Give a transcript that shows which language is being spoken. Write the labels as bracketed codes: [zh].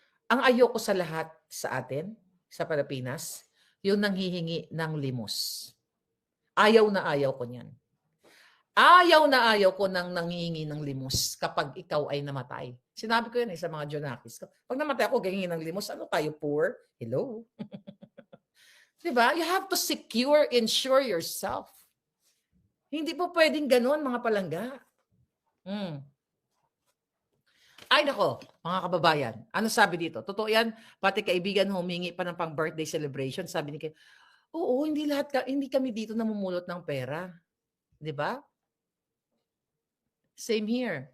[tl] Ang ayoko sa lahat sa atin, sa Pilipinas, yung nanghihingi ng limos. Ayaw na ayaw ko niyan. Ayaw na ayaw ko nang nanghihingi ng limos kapag ikaw ay namatay. Sinabi ko yan sa mga Jonakis ko. Pag namatay ako, ganyan ng limos, ano kayo, poor? Hello? Diba? [en] You have to ensure yourself. [tl] Hindi po pwedeng ganun, mga palangga. Ay nako, mga kababayan, ano sabi dito? Totoo yan, pati kaibigan humingi pa ng pang-birthday celebration. Sabi ni Kay, oo, hindi kami dito namumulot ng pera. Diba? Same here.